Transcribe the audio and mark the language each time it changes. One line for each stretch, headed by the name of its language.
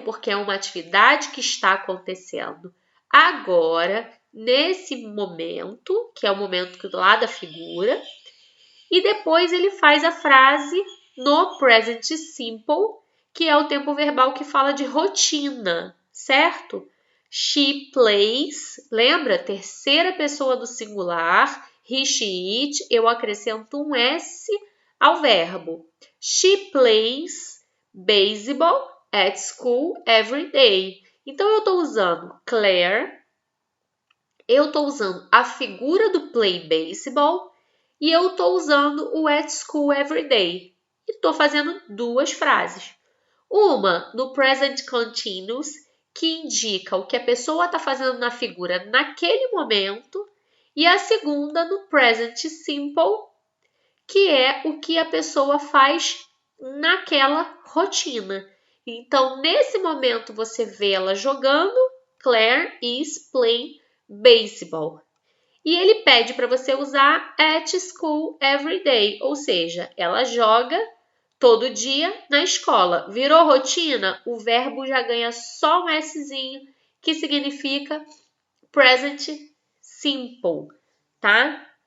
Portuguese: Porque é uma atividade que está acontecendo agora, nesse momento, que é o momento lá da figura, e depois ele faz a frase no present simple, que é o tempo verbal que fala de rotina, certo?
English: She plays,
Portuguese: lembra? Terceira pessoa do singular.
English: He, she, it.
Portuguese: Eu acrescento um S ao verbo.
English: She plays baseball at school every day.
Portuguese: Então, eu estou usando Claire, eu estou usando a figura do
English: play baseball
Portuguese: e eu estou usando o
English: at school every day.
Portuguese: E estou fazendo duas frases. Uma no present continuous, que indica o que a pessoa está fazendo na figura naquele momento. E a segunda no present simple, que é o que a pessoa faz naquela rotina. Então, nesse momento, você vê ela jogando.
English: Claire is playing baseball.
Portuguese: E ele pede para você usar
English: at school every day,
Portuguese: ou seja, ela joga todo dia na escola. Virou rotina? O verbo já ganha só um Szinho, que significa present simple, tá?